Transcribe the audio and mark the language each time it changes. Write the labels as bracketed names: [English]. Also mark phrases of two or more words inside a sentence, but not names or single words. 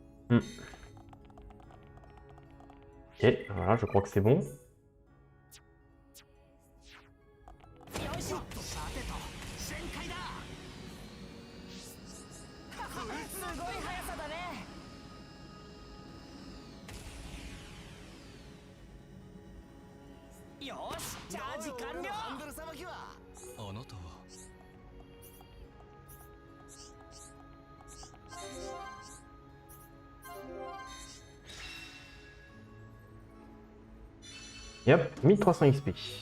[French] Et voilà, je crois que c'est bon. [Japanese] さてと旋回だすごい速さだね。よしチャージ完了ハンドルさばきはあなたは [English] Yep, 1300 XP.